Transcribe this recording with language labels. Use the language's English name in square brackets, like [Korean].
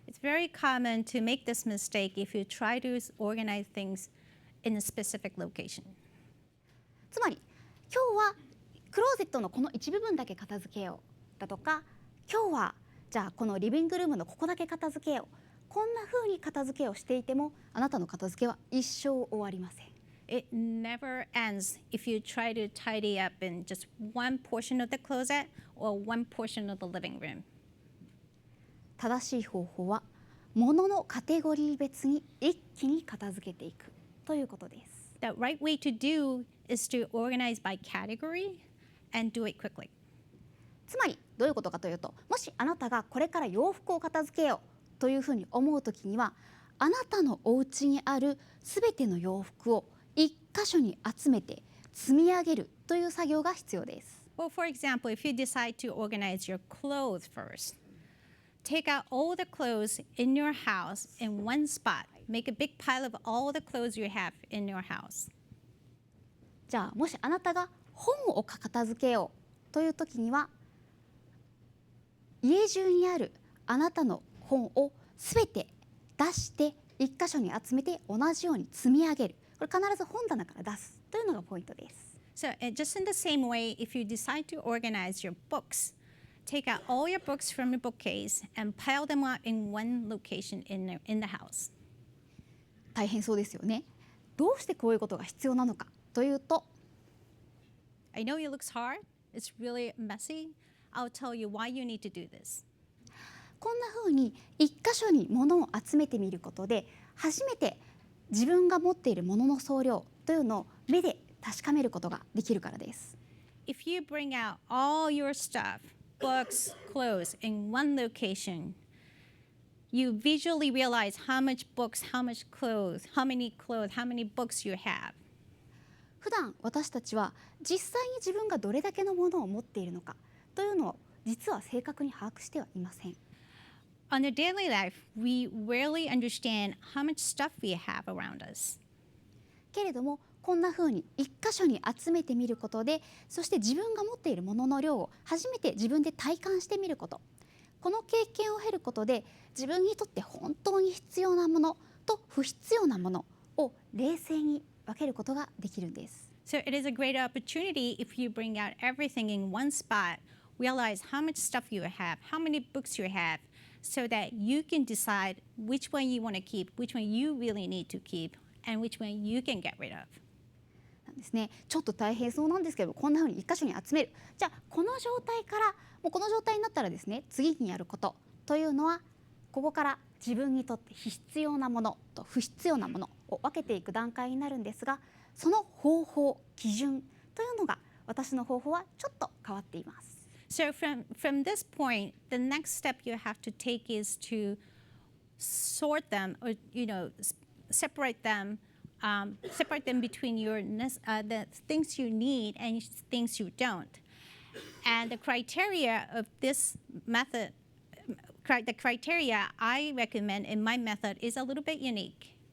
[English] It's very common to make this mistake if you try to organize things in a specific location. [Japanese] つまり今日はクローゼットのこの一部分だけ片付けようだとか、今日はじゃあこのリビングルームのここだけ片付けよう、こんな風に片付けをしていてもあなたの片付けは一生終わりません。 [English] It never ends if you try to tidy up in just one portion of the closet or one portion of the living room. [Japanese] 正しい方法は物のカテゴリー別に一気に片付けていくということです。 [English] the right way to do is to organize by category and do it quickly. [Japanese] つまりどういうことかというと、もしあなたがこれから洋服を片付けようというふうに思うときには、あなたのお家にあるすべての洋服を一箇所に集めて積み上げるという作業が必要です。 [English] Well, for example, if you decide to organize your clothes first, take out all the clothes in your house in one spot. Make a big pile of all the clothes you have in your house. [Japanese] じゃあもしあなたが本を片付けようというときには、家中にあるあなたの本をすべて出して一箇所に集めて同じように積み上げる。これ必ず本棚から出すというのがポイントです。 [English] So, just in the same way, if you decide to organize your books, take out all your books from your bookcase and pile them up in one location in the house. [Japanese] 大変そうですよね。どうしてこういうことが必要なのかというと、 [English] I know it looks hard. It's really messy. I'll tell you why you need to do this. [Japanese] こんな風に一箇所に物を集めてみることで、初めて自分が持っている物の総量というのを目で確かめることができるからです。 [English] If you bring out all your stuff, books, clothes in one location, you visually realize how much books, how much clothes, how many books you have. [Japanese] 普段私たちは実際に自分がどれだけのものを持っているのかというのを実は正確に把握してはいません。 [English] On a daily life, we rarely understand how much stuff we have around us. [Japanese] けれどもこんな風に一箇所に集めてみることで、そして自分が持っているものの量を初めて自分で体感してみること、この経験を経ることで自分にとって本当に必要なものと不必要なものを冷静に分けることができるんです。 [English] So it is a great opportunity if you bring out everything in one spot, realize how much stuff you have, how many books you have, so that you can decide which one you want to keep, which one you really need to keep, and which one you can get rid of. [Japanese] なんですね。ちょっと大変そうなんですけど、こんな風に一箇所に集める。じゃあこの状態からもうこの状態になったらですね、次にやることというのは、ここから自分にとって必要なものと不必要なものを分けていく段階になるんですが、その方法、基準というのが私の方法はちょっと変わっています。 [English] So from this point, the next step you have to take is to sort them, or separate them between the things you need and things you don't. And the criteria of this method, the criteria I recommend in my method is a little bit unique.